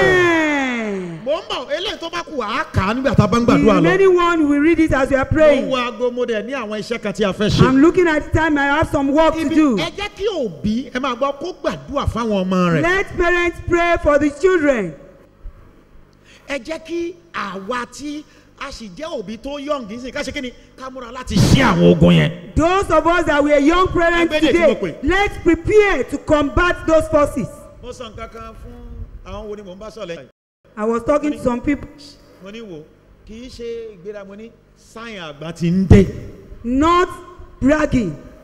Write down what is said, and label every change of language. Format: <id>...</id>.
<en>Amen.</en> <yo>Mo ń bọ̀ eléyìí tó bá kù á kà á nígbà tá a bá ń gbàdúrà lọ.</yo> <en>The remaining one we read it as we are praying.</en> <yo>Mo ń wo aago mo dẹ̀ ní àwọn iṣẹ́ kan tí a fẹ́ ṣe.</yo> <en>I'm looking at the time I have some work to do.</en> <yo>Ẹ jẹ́ kí òbí ẹ máa gbọ́ kó gbàdúrà fáwọn ọmọ rẹ̀.</yo> <en>Let parents pray for the children.</en> <yo>Ẹ jẹ́ kí àwa tí a sì jẹ́ òbí tó young kì í sìn ká ṣe kí ni ká múra láti ṣí àwọn ogun yẹn.</yo> <en>Those of us that were young parents today, let's prepare to combat those forces.</en> <yo>Mo sọ nǹkan kan fún àwọn wo ni mò ń bá sọ̀rọ̀.</yo> <en>I was talking to some people.</en> <yo>Mo ní wo kì í ṣe ìgbéra mo ní sáyìn àgbà ti ń dé.</yo> <en>Not bragging.</en>